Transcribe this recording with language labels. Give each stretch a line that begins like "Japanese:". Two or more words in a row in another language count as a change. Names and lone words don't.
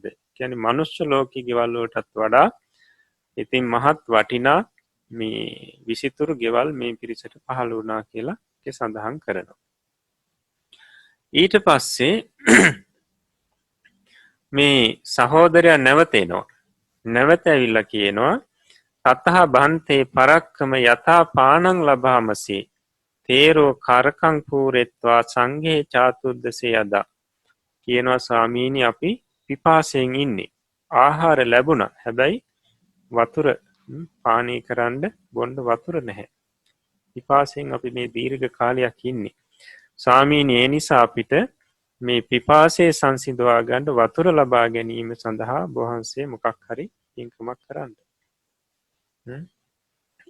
Sinhala: කියන්නේ මනුෂ්‍ය ලෝකී ගෙවල් වලටත් වඩා ඉතින් මහත් වටිනා මේ විසිතුරු ගෙවල් මේ පිරිසට පහළ වුණා කියලා සඳහන් කරනවා. ඊට පස්සේ මේ සහෝදරයා නැවතෙනවා. නැවත ඇවිල්ලා කියනවා
Pali: තතහ බන්තේ පරක්කම යථා පානං ලබාමසි තේරෝ කරකං පූරෙත්වා සංඝේ චාතුද්දසේ අදා.
Sinhala: කියනවා ස්වාමීනි අපි පිපාසයෙන් ඉන්නේ. ආහාර ලැබුණා. හැබැයි වතුර පානය කරන්න බොන්න වතුර නැහැ. පිපාසයෙන් අපි මේ දීර්ඝ කාලයක් ඉන්නේ. ස්වාමීනි ඒ නිසා අපිට මේ පිපාසය සංසිඳවා ගන්න වතුර ලබා ගැනීම සඳහා වහන්සේ මොකක් හරි පින්කමක් කරන්න.